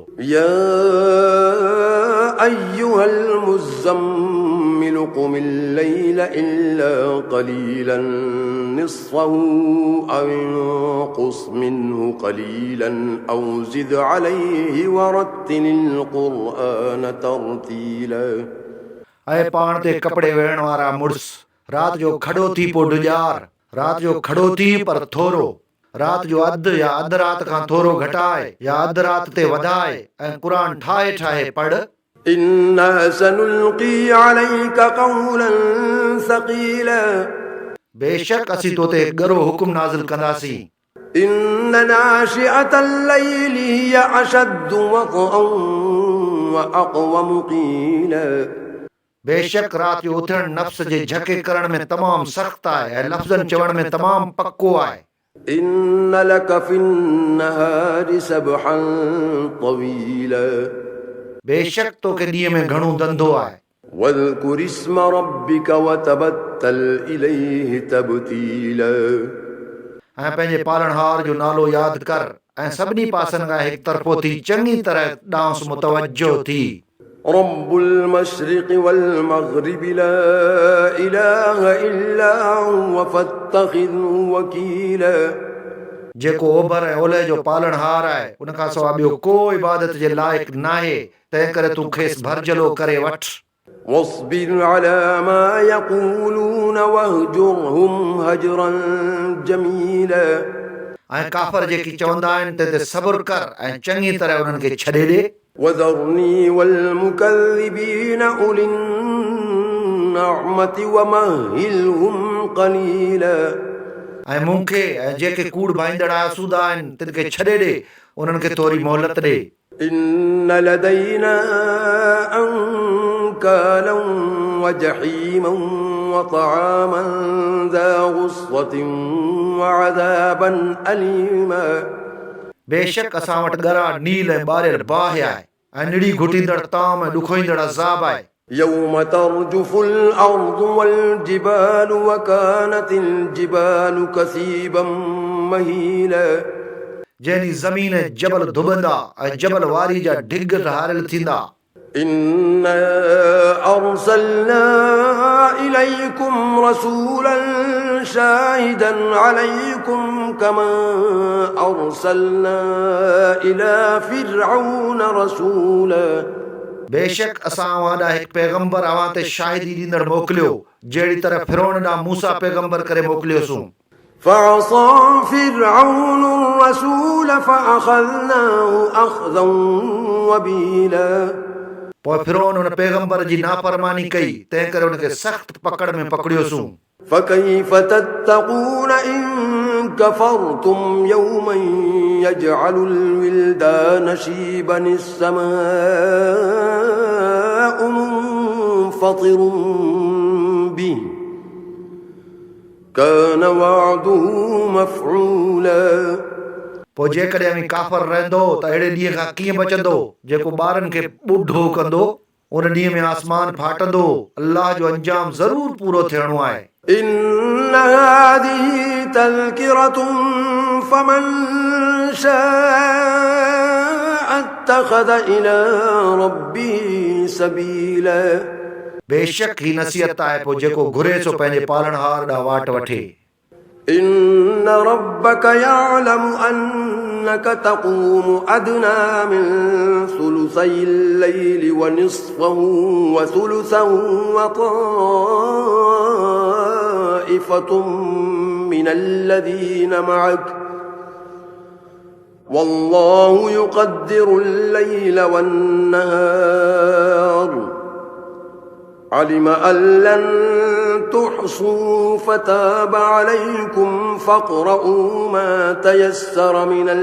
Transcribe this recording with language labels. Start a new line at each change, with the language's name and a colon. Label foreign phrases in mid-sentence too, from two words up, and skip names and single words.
Arabic: يا أيها المزمل قم الليل إلا قليلا نصفه أو انقص منه قليلا أو زد عليه ورتل القرآن ترتيلا.
Sindhi: ऐं पाण ते कपड़े वेहण वारा मुड़स, रात जो खड़ो थी पो डुजार, रात जो खड़ो थी पर थोरो, रात जो अधु या अधु रात खां थोरो घटाए या अधु रात ते वधाए ऐं क़ुरान ठाहे ठाहे पढ़।
Arabic: إنا سنلقي عليك قولا ثقيلا.
Sindhi: बेशक असीं तो ते गरो हुकुम नाज़िल कंदासीं।
Arabic: إن ناشئة الليل هي أشد وطئا وأقوم قيلا.
Sindhi: बेशक रात जो उथण नफ्स जे झके करण में तमाम सख्त आहे ऐं लफ़्ज़न चवण में तमाम पक्को आहे।
Arabic: إن لك في النهار سبحا طويلا.
Sindhi: बेशक तो के ॾींहं में घणो धंधो आहे।
Arabic: واذكر اسم ربك وتبتل إليه تبتيلا.
Sindhi: ऐं पंहिंजे पालनहार जो नालो यादि कर ऐं सभिनी पासनि खां हिकु तरफ़ो थी चङी तरह ॾांहुं मुतवजो थी।
Arabic: رب المشرق والمغرب لا إله إلا هو فاتخذه وكيلا.
Sindhi: जेको ओभर ऐं ओलह जो पालनहार आहे, उन खां सवाइ ॿियो को इबादत जे लाइक़ नाहे, तंहिं करे तूं खेसि भरजलो करे वठ।
Arabic: واصبر على ما يقولون واهجرهم هجرا جميلا.
Sindhi: ऐं काफ़र जेकी चवंदा आहिनि तंहिं ते सब्र कर ऐं चङी तरह उन्हनि खे छॾे ॾे।
Arabic: وذرني والمكذبين أولي النعمة ومهلهم قليلا.
Sindhi: ऐं मूंखे ऐं जेके कूड़ भाईंदड़ आसूदा आहिनि तिन खे छॾे ॾे, उन्हनि खे थोरी मोहलत ॾे।
Arabic: إن لدينا أنكالا وجحيما وطعاما ذا غصة وعذابا أليما.
Sindhi: बेशक असां वटि ॻरा नील ऐं ॿारियल बाहि आहे ऐं निड़ी घुटींदड़ ताम ऐं ॾुखोईंदड़ अज़ाब आहे।
Arabic: يوم ترجف الأرض والجبال وكانت الجبال كثيبا مهيلا.
Sindhi: जंहिं ज़मीन जबल धुबंदा ऐं जबल वारी जा ढिग हारियल थींदा।
Arabic: إنا أرسلنا إليكم رسولا شاهدا عليكم كما أرسلنا إلى فرعون رسولا.
Sindhi: बेशक असां वाॾा हिकु पैगंबर अवां ते शाहिदी ॾींदड़ मोकिलियो, जहिड़ी तरह फिरौन ॾांहुं मूसा पैगंबर करे मोकिलियोसूं।
Arabic: فعصى فرعون الرسول فأخذناه أخذا وبيلا।
Sindhi: पोइ फिरौन उन पैगंबर जी नाफरमानी कई, तंहिं करे उनखे सख़्त पकड़ में पकड़ियोसूं।
Arabic: فكيف تتقون إن كفرتم يوما يجعل الولدان شيبا السماء منفطر به كان وعده مفعولا।
Sindhi: पोइ जेकॾहिं अमीं काफ़र रहंदो त अहिड़े ॾींहं खां कीअं बचंदो जेको ॿारनि खे ॿुढो कंदो। उन ॾींहं में आसमान फाटंदो। अल्लाह जो अंजाम ज़रूर पूरो थियणो आहे।
Arabic: إن هذه تذكرة فمن شاء اتخذ إلى ربه سبيلا।
Sindhi: बेशक ही नसीहत आहे, पोइ जेको घुरे सो पंहिंजे पालनहार ॾांहुं वाट वठे।
Arabic: إن ربك يعلم أنك تقوم أدنى من ثلثي الليل ونصفه وثلثه وطائفة من الذين معك والله يقدر الليل والنهار علم أن لن تحصوا فتاب عليكم فاقرؤوا ما تيسر من